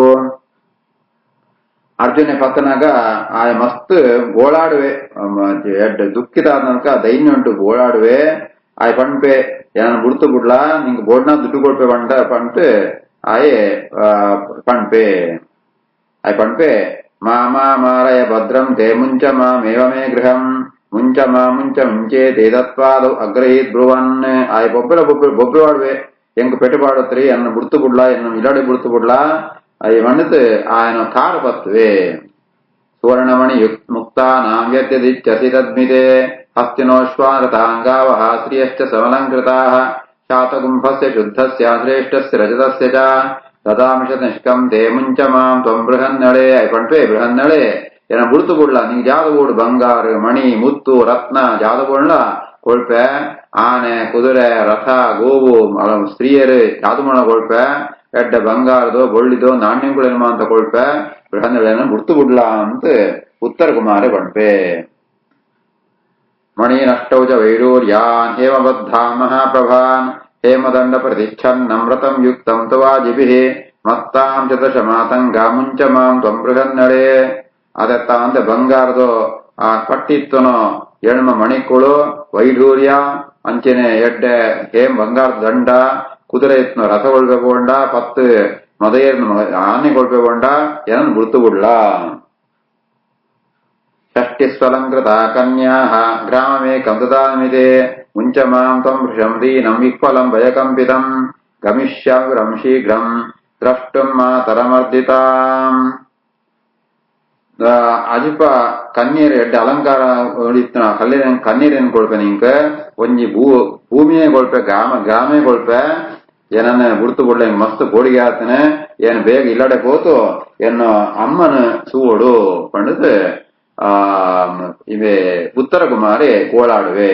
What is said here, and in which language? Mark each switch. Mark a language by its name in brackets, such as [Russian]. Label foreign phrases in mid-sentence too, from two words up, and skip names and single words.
[Tulu] ಅರ್ಜುನ ಪತ್ತನಾಗ ಆ ಮಸ್ತ್ ಗೋಳಾಡುವೆ ಎಡ್ ದುಃಖಿತ ಆದ್ನಕ ದೈನ್ಯ ಉಂಟು ಗೋಳಾಡುವೆ ಆಯ್ ಪಂಪೆ ಏನ ಬುಡ್ತು ಬಿಡ್ಲಾ ನಿಂಗೆ ಬೋಡ್ನ ದುಡ್ಡು ಕೊಡ್ಪೆ ಪಂಟ್ ಆಯೆ ಪಂಪೆ ಆಯ್ ಪಂಪೆ [Sanskrit] ಮಾಮಾ ಮಾರಯ ಭದ್ರಂ ತೇ ಮುಂಚ ಮಾಮೇವಮೇ ಗೃಹಂ ಮುಂಚ ಮುಂಚೆ ತೇ ದತ್ವಾದು ಅಗ್ರಹೀತ್ ಬ್ರುವನ್. [Tulu] ಆಯ್ ಬೊಬ್ಬೆ ಎಂಗ್ ಪೆಟ್ಟುಪಾಡತ್ರಿ ಎನ್ನ ಬುಡ್ತು ಬಿಡ್ಲಾ ಎನ್ನ ಇಲಾಡಿ ಬುಡ್ತು ಬಿಡ್ಲಾ ಅಯ್ಯ ಮಣ್ಣತ್ ಆಯನ ಕಾರು ಬತ್ತುವೆ. [Sanskrit] ಸುವರ್ಣಮಣಿ ಮುಕ್ತಾನಾಂ ಯದ್ಯದಿಚ್ಛಸಿ ತದ್ಮಿತೆ ಹಸ್ತಿನೋಶ್ವಾರತಾಂಗಾವಃ ಶ್ರಿಯಶ್ಚ ಸಮಲಂಕೃತಾಃ ಶಾತಗುಂಭಸ್ಯ ಶುದ್ಧಸ್ಯ ಶ್ರೇಷ್ಠಸ್ಯ ರಜತಸ್ಯ ಚ ದದಾಮಿಷ ನಿಷ್ಕಂ ತೇ ಮುಂಚ ಮಾಂ ತ್ವಂ ಬೃಹನ್ನಳೆ. [Tulu] ಪಂಟ್ವೆ ಬೃಹನ್ನಳೆ ಏನ ಬುಡ್ತು ಬಿಡ್ಲ ನಿಂಗೆ ಜಾದಬೋಡು ಬಂಗಾರ ಮಣಿ ಮುತ್ತು ರತ್ನ ಜಾದಬೋಡ್ಲ ಕೊಳ್ಪೆ ಆನೆ ಕುದುರೆ ರಥ ಗೋವು ಸ್ತ್ರೀಯರು ಜಾದುಮಣ ಕೊಳ್ಪೆ ಎಡ್ಡ ಬಂಗಾರದೋ ಬೊಳ್ಳಿದೋ ನಾಣ್ಯಗಳೇನು ಅಂತ ಕೊಳ್ಪೆ ಬೃಹನ್ನಳೆನ ಬುಡ್ತು ಬಿಡ್ಲ ಅಂತ ಉತ್ತರ ಕುಮಾರ ಪಂಪೆ. [Sanskrit] ಮಣೀನಷ್ಟೌ ಚ ವೈಡೂರ್ಯಾನ್ ಹೇಮಬದ್ಧಾ ಮಹಾಪ್ರಭಾನ್ ಹೇಮದಂಡ ಪ್ರತಿಚ್ಛನ್ ನಮ್ರತಂ ಯುಕ್ತಂ ತವಾಜಿಭಿಃ ಮತ್ತಾಂ ಚ ಮಾತಂಗ ಮುಂಚ ಮಾಂ ತ್ವಂ ಬೃಹನ್ನಳೆ. [Tulu] ಅದೆತ್ತ ಅಂತ ಬಂಗಾರದೋ ಆ ಕಟ್ಟಿತ್ತನೋ ಎಣ್ಮ ಮಣಿಕುಳು ವೈಢೂರ್ಯ ಅಂಚೆನೆ ಎಡ್ಡೆ ಹೇಮ್ ಬಂಗಾರದ ದಂಡ ಕುದುರೆ ಇತ್ನೋ ರಥ ಕೊಳ್ಬೇಕೊಂಡ ಪತ್ತು ಮದೆಯರ್ನ ಆನೆ ಕೊಳ್ಬೇಕೊಂಡ ಏನನ್ ಬುಡ್ತು ಬಿಡ್ಲ. [Sanskrit] ಷಷ್ಟಿಸ್ವಲಂಕೃತ ಕನ್ಯಾಃ ಗ್ರಾಮಮೇಕಂ ದದಾಮಿತೆ ಮುಂಚ ಮಾಂ ತ್ವಂ ವೃಷಂ ದೀನಂ ವಿಹ್ವಲಂ ಭಯಕಂಪಿತಂ ಗಮಿಷ್ಯಾಮಿರಂ ಶೀಘ್ರಂ ದ್ರಷ್ಟುಂ ಮಾತರಮರ್ದಿತಾಂ. [Tulu] ಅಜಿಪ ಕನ್ಯರು ಎಡ್ಡೆ ಅಲಂಕಾರ ಇತ್ತನ ಕನ್ಯರೇನ್ ಕೊಳ್ಪೆ ನಿಂಕ ಒಂಜಿ ಭೂಮಿಯೇ ಕೊಳ್ಪೆ ಗ್ರಾಮೇ ಕೊಳ್ಪೆ ಏನನ್ನ ಬುಡ್ತು ಬಿಡ್ಲ ಮಸ್ತ್ ಬೋಡಿಗೆ ಆತನೆ ಏನ್ ಬೇಗ ಇಲ್ಲಡೆ ಹೋತು ಎನ್ನು ಅಮ್ಮನ ಸೂಡು ಪಂಡದ್ ಇವೆ ಉತ್ತರ ಕುಮಾರಿ ಗೋಳಾಡುವೆ.